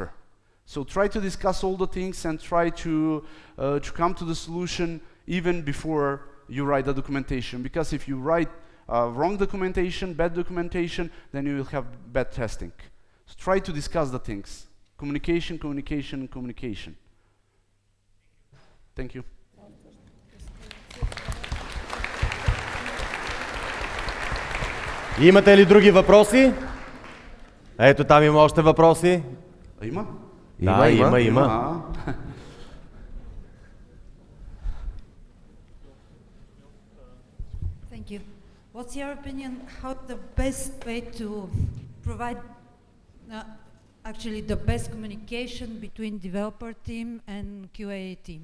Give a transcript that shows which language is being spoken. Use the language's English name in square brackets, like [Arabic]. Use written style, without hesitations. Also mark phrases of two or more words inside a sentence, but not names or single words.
[English] So try to discuss all the things and try to come to the solution even before you write the documentation. Because if you write wrong documentation, bad documentation, then you will have bad testing. So try to discuss the things. Communication, communication, communication. Thank you. [Bulgarian] Имате ли други въпроси? Ето там има още въпроси. Има? Да, има. [English] Thank you. What's your opinion, how the best way to provide actually the best communication between developer team and QA team?